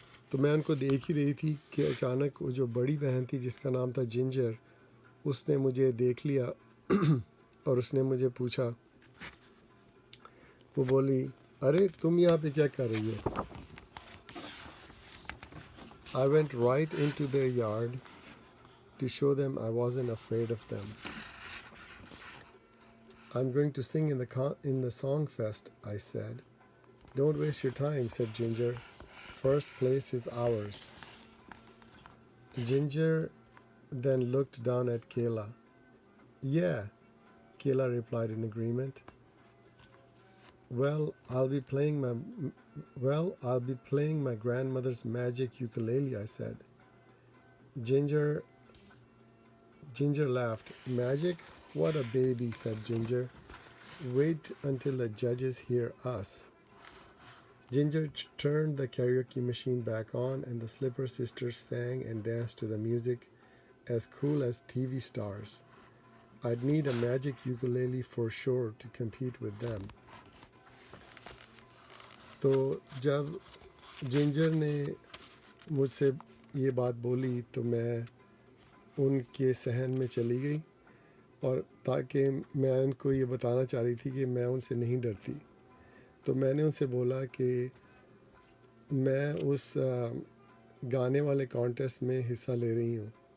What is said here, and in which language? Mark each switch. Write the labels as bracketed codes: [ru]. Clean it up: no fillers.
[ur] تو میں ان کو دیکھ ہی رہی تھی کہ اچانک وہ جو بڑی بہن تھی جس کا نام تھا جنجر, اس نے مجھے دیکھ لیا اور اس نے مجھے پوچھا, وہ بولی, ارے تم یہاں پہ کیا کر رہی ہو؟ [en] I went right into their yard to show them I wasn't afraid of them. I'm going to sing in the song fest, I said. Don't waste your time, said Ginger. First place is ours. Ginger then looked down at Kayla. Yeah, Kayla replied in agreement. Well, I'll be playing my grandmother's magic ukulele, I said. Ginger laughed. Magic? What a baby, said Ginger. Wait until the judges hear us. Ginger turned the karaoke machine back on, and the Slipper sisters sang and danced to the music as cool as TV stars. I'd need a magic ukulele for sure to compete with them. [ur] تو جب ginger نے مجھ سے یہ بات بولی تو میں ان کے صحن میں چلی گئی, اور تاکہ میں ان کو یہ بتانا چاہ رہی تھی کہ میں ان سے نہیں ڈرتی. تو میں نے ان سے بولا کہ میں اس گانے والے کانٹیسٹ میں حصہ لے رہی ہوں.